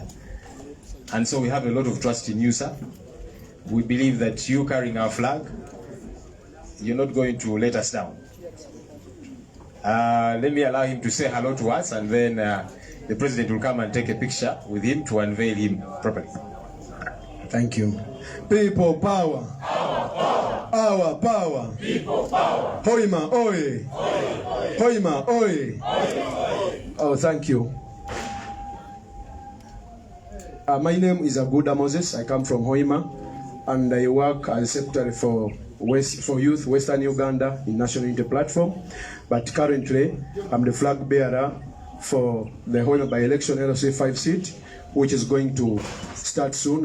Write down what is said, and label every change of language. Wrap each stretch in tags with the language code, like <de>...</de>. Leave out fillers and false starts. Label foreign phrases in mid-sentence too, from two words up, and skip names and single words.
<en>And so we have a lot of trust in you, sir. We believe that you carrying our flag, you're not going to let us down. Let me allow him to say hello to us, and then the president will come and take a picture with him to unveil him properly. Thank you. People power. Our power. Our power. People power. Hoima oye. Hoima oye. Oh, thank you. My name is Aguda Moses. I come from Hoima, and I work as secretary for Youth Western Uganda in National Unity Platform. But currently, I'm the flag bearer for the Hoima by-election LC 5 seat, which is going to start soon.</en>